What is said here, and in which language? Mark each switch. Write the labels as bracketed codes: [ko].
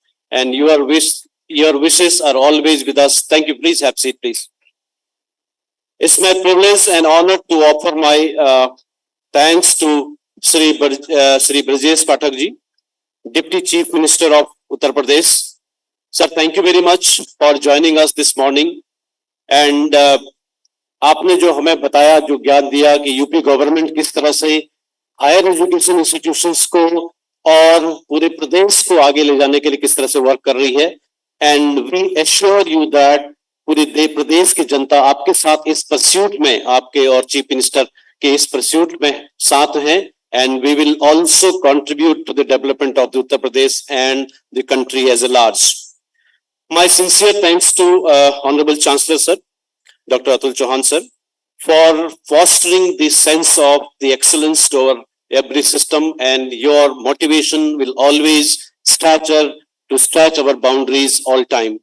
[en] And your wishes are always with us. Thank you. Please have a seat, please. It's my privilege and honor to offer my thanks to Sri Brajesh Pathak ji, Deputy Chief Minister of Uttar Pradesh. Sir, thank you very much for joining us this morning. [hi] And आपने जो हमें बताया, जो ज्ञान दिया कि UP government किस तरह से हायर एजुकेशन इंस्टीट्यूशंस को और पूरे प्रदेश को आगे ले जाने के लिए किस तरह से वर्क कर रही है. [en] and we assure you that [hi] पूरे प्रदेश की जनता आपके साथ इस परस्यूट में, आपके और चीफ मिनिस्टर के इस परस्यूट में साथ हैं. [en] And we will also contribute to the development of the Uttar Pradesh and the country as a large. My sincere thanks to Honorable Chancellor Sir, Dr. Atul Chauhan Sir, for fostering the sense of the excellence to our every system, and your motivation will always stretch our boundaries all time.